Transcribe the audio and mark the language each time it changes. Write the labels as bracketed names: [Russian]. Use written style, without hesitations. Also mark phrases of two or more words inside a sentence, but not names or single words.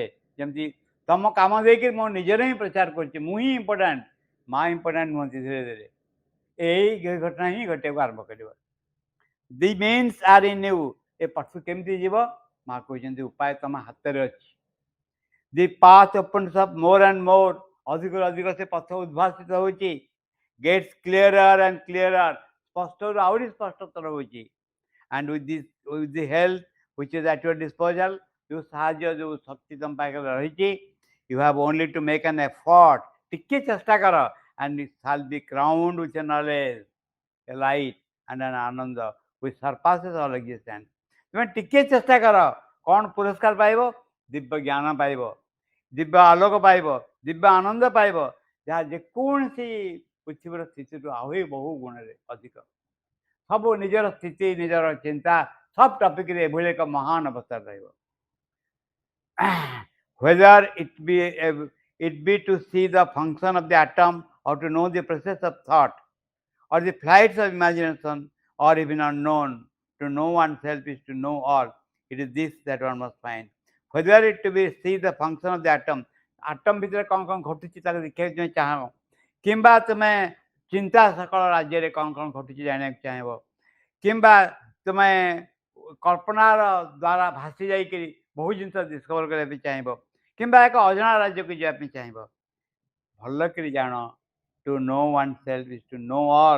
[Odia] ଯେମିତି ତମ କାମ ଦେଇକି ମୋ ନିଜର ହିଁ ପ୍ରଚାର କରୁଛି, ମୁଁ ହିଁ ଇମ୍ପୋର୍ଟାଣ୍ଟ, ମା ଇମ୍ପୋର୍ଟାଣ୍ଟ ନୁହନ୍ତି। ଧୀରେ ଧୀରେ ଏଇ ଘଟଣା ହିଁ ଘଟିବାକୁ ଆରମ୍ଭ କରିବ। [English] the means are in you. [Odia] ଏ ପଛକୁ କେମିତି ଯିବ? ମା କହିଛନ୍ତି ଉପାୟ ତମ ହାତରେ ଅଛି। [English] The path opens up more and more. [Odia] ଅଧିକରୁ ଅଧିକ ସେ ପଥ ଉଦ୍ଭାସିତ ହେଉଛି, [English] gets clearer and clearer. [Odia] ସ୍ପଷ୍ଟରୁ ଆହୁରି ସ୍ପଷ୍ଟତର ହେଉଛି। [English] And with the help which is at your disposal, [Odia] ଯେଉଁ ସାହାଯ୍ୟ ଯେଉଁ ଶକ୍ତି ତମ ପାଖରେ ରହିଛି, [English] you have only to make an effort. [Odia] ଟିକେ ଚେଷ୍ଟା କର, [English] and it shall be crowned with a knowledge, a light and an ananda which surpasses all existence. [Odia] ତୁମେ ଟିକେ ଚେଷ୍ଟା କର, କ'ଣ ପୁରସ୍କାର ପାଇବ? ଦିବ୍ୟ ଜ୍ଞାନ ପାଇବ, ଦିବ୍ୟ ଆଲୋକ ପାଇବ, ଦିବ୍ୟ ଆନନ୍ଦ ପାଇବ, ଯାହା ଯେକୌଣସି ପୃଥିବୀର ସ୍ଥିତିରୁ ଆହୁରି ବହୁ ଗୁଣରେ ଅଧିକ। ସବୁ ନିଜର ସ୍ଥିତି, ନିଜର ଚିନ୍ତା ସବ ଟପିକରେ ଏଭଳି ଏକ ମହାନ ଅବସ୍ଥା ରହିବ। [English] whether it be to see the function of the atom or to know the process of thought or the flights of imagination or even unknown, to know oneself is to know all. It is this that one must find. whether it to be see the function of the atom, [Odia] atom ଭିତରେ କ'ଣ କ'ଣ ଘଟୁଛି ତାକୁ ଦେଖିବାକୁ ତୁମେ ଚାହିଁବ, କିମ୍ବା ତୁମେ ଚିନ୍ତା ସକଳ ରାଜ୍ୟରେ କ'ଣ କ'ଣ ଘଟୁଛି ଜାଣିବାକୁ ଚାହିଁବ, କିମ୍ବା ତୁମେ କଳ୍ପନାର ଦ୍ୱାରା ଭାସି ଯାଇକରି ବହୁ ଜିନିଷ ଡିସ୍କଭର କରିବା ପାଇଁ ଚାହିଁବ, କିମ୍ବା ଏକ ଅଜଣା ରାଜ୍ୟକୁ ଯିବା ପାଇଁ ଚାହିଁବ, ଭଲ କରି ଜାଣ, [English] to know one self is to know all.